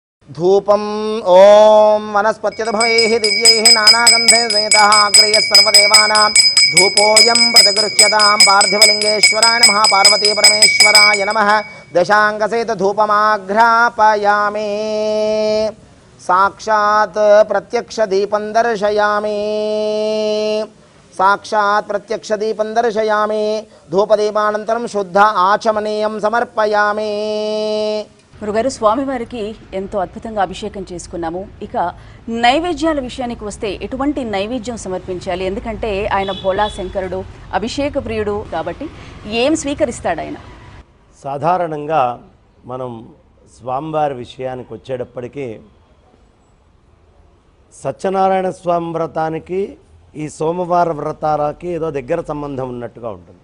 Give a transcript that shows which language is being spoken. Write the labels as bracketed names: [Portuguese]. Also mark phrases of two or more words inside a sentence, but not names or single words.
[Sanskrit] धूपम ओम वनस्पत्युद्भवैः दिव्यैः नानागन्धैः सहितः अग्रयः सर्वदेवानां धूपोऽयं प्रतिगृह्यतां पार्थिवलिङ्गेश्वराय नमः पार्वती परमेश्वराय नमः दशाङ्गसहित धूपमाघ्रापयामि साक्षात् प्रत्यक्ष दीपं दर्शयामि साक्षात् प्रत्यक्ष दीपं दर्शयामि धूपदीपानन्तरं शुद्ध आचमनीयं समर्पयामि। [Telugu] గురుగారు స్వామివారికి ఎంతో అద్భుతంగా అభిషేకం చేసుకున్నాము. ఇక నైవేద్యాల విషయానికి వస్తే ఎటువంటి నైవేద్యం సమర్పించాలి? ఎందుకంటే ఆయన భోళా శంకరుడు, అభిషేక ప్రియుడు కాబట్టి ఏం స్వీకరిస్తాడు ఆయన? సాధారణంగా మనం స్వామివారి విషయానికి వచ్చేటప్పటికీ సత్యనారాయణ స్వామి వ్రతానికి ఈ సోమవార వ్రతాలకి ఏదో దగ్గర సంబంధం ఉన్నట్టుగా ఉంటుంది.